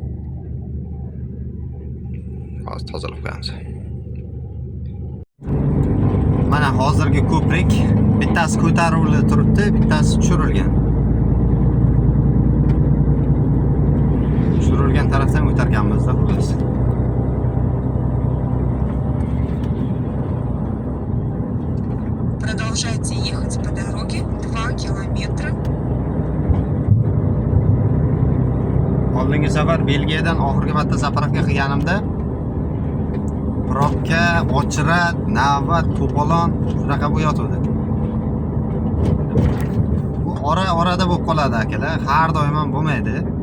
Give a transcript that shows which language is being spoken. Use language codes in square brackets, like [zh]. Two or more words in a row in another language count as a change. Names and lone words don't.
[uz] Hozir tozalab qo'yamiz. Mana hozirgi ko'prik bittasi ko'tarilib turibdi, bittasi tushirilgan. Tushirilgan tarafdan o'targanmizda xullas. [ru] Продолжайте ехать по дороге 2 километра. [uz] Oldingi safar Belgiyadan oxirgi marta zapravka qilganimda probka, ochirat, navbat, to'polon shunaqa bo'yotdi. Bu orada bo'lib qoladi akalar, har doim ham bo'lmaydi.